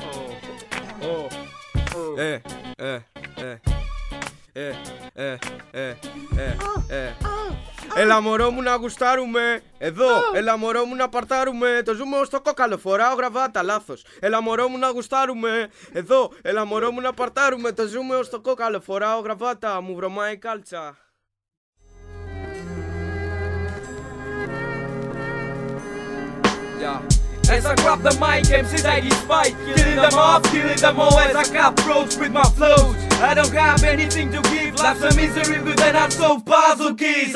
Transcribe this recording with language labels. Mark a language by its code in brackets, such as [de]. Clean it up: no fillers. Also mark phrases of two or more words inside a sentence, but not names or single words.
[el] Έλα μωρό μου να γουστάρουμε. Εδώ, έλα μωρό μου να παρτάρουμε. Το ζούμε ως το κόκαλο, φοράω γραβάτα, λάθος. Έλα μωρό μου να γουστάρουμε. Εδώ, έλα μωρό μου να παρτάρουμε. Το ζούμε ως το κόκαλο, φοράω γραβάτα. Μου βρωμάει κάλτσα. [en] As I grab the mic, MCs I despite, killing them off, killing them all as I approach with my flows. I don't have anything to give, life's a misery but then I'm so puzzle keys.